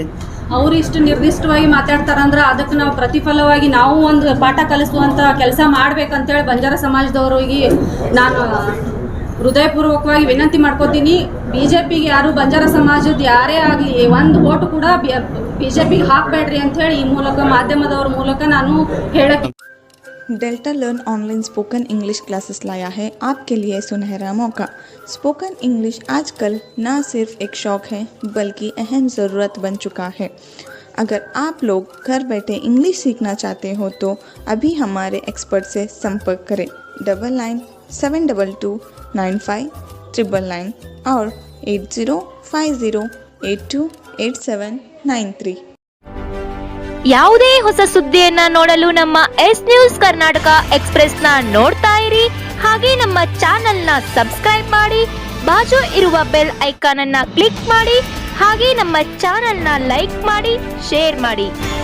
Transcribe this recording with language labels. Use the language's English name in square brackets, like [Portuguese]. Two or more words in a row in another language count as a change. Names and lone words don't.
[Kannada] ಅವ್ರು ಇಷ್ಟು ನಿರ್ದಿಷ್ಟವಾಗಿ ಮಾತಾಡ್ತಾರಂದ್ರೆ ಅದಕ್ಕೆ ನಾವು ಪ್ರತಿಫಲವಾಗಿ ನಾವು ಒಂದು ಪಾಠ ಕಲಿಸುವಂಥ ಕೆಲಸ ಮಾಡ್ಬೇಕಂತೇಳಿ ಬಂಜಾರ ಸಮಾಜದವರಿಗೆ ನಾನು ಹೃದಯಪೂರ್ವಕವಾಗಿ ವಿನಂತಿ ಮಾಡ್ಕೋತೀನಿ. ಬಿಜೆಪಿಗೆ ಯಾರು ಬಂಜಾರ ಸಮಾಜದ ಯಾರೇ ಆಗಲಿ ಒಂದು ಓಟು ಕೂಡ ಬಿಜೆಪಿಗೆ ಹಾಕಬೇಡ್ರಿ ಅಂಥೇಳಿ ಈ ಮೂಲಕ ಮಾಧ್ಯಮದವ್ರ ಮೂಲಕ ನಾನು ಹೇಳಕ್ಕೆ. [Hindi] डेल्टा लर्न [English] online spoken English classes [Hindi] लाया है आपके लिए सुनहरा मौका। [English] spoken English [Hindi] आजकल न सिर्फ एक शौक़ है बल्कि अहम ज़रूरत बन चुका है। अगर आप लोग घर बैठे इंग्लिश सीखना चाहते हो तो अभी हमारे एक्सपर्ट से संपर्क करें 9972295999 और 8050828793। [Kannada] ಯಾವುದೇ ಹೊಸ ಸುದ್ದಿಯನ್ನ ನೋಡಲು ನಮ್ಮ ಎಸ್ ನ್ಯೂಸ್ ಕರ್ನಾಟಕ ಎಕ್ಸ್‌ಪ್ರೆಸ್ನ ನೋಡ್ತಾ ಇರಿ. ಹಾಗೆ ನಮ್ಮ ಚಾನೆಲ್ನ ಸಬ್ಸ್ಕ್ರೈಬ್ ಮಾಡಿ, ಬಾಜು ಇರುವ [English] bell icon [Kannada] ಅನ್ನ ಕ್ಲಿಕ್ ಮಾಡಿ. ಹಾಗೆ ನಮ್ಮ ಚಾನೆಲ್ನ ಲೈಕ್ ಮಾಡಿ, ಶೇರ್ ಮಾಡಿ.